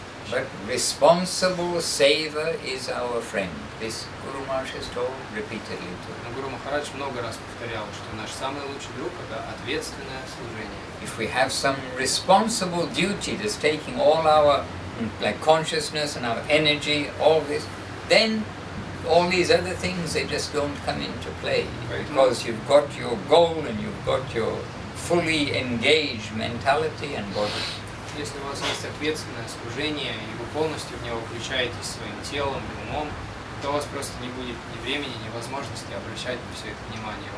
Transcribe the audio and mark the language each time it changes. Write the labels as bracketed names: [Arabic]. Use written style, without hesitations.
[English] But responsible saver is our friend. This Guru Maharaj has told repeatedly too. [Russian] Но Гуру Махарадж много раз повторял, что наш самый лучший друг – это ответственное служение. [English] If we have some responsible duty that's taking all our like consciousness and our energy, all this, then all these other things, they just don't come into play. Because you've got your goal and you've got your fully engaged mentality and body. [Russian] Если у вас есть ответственное служение, и вы полностью в него включаетесь своим телом и умом, то у вас просто не будет ни времени, ни возможности обращать на все это внимание.